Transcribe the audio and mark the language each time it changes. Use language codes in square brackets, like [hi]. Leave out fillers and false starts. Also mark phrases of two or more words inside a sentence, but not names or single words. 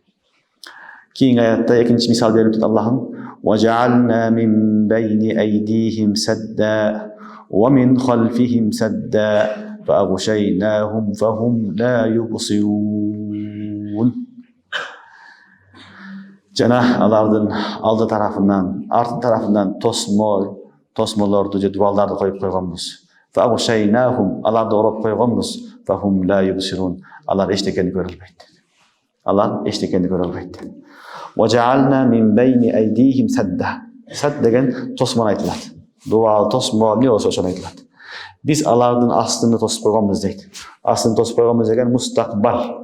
[ky] Кийинки аятта экинчи мисал берип атат Аллахым: [ar] "وجعلنا من بين أيديهم سدا ومن خلفهم سدا فأغشيناهم فهم لا يبصرون." [ky] Жана алардын алды тарафынан, арты тарафынан тосмолорду же дубалдарды коюп койгонбуз. Фагшайнахум, аларды ороп койгонбуз. [ar] فهم لا يبصرون, [ky] алар эчтекени көрө албайт. [ar] وجعلنا من بين أيديهم سدا. [ky] Сад деген тосмон айтылат. Дубал тосмол эмне болсо ошону айтылат. Биз алардын астын тосуп койгонбуз дейт. Астын тосуп койгонбуз деген мустакбал.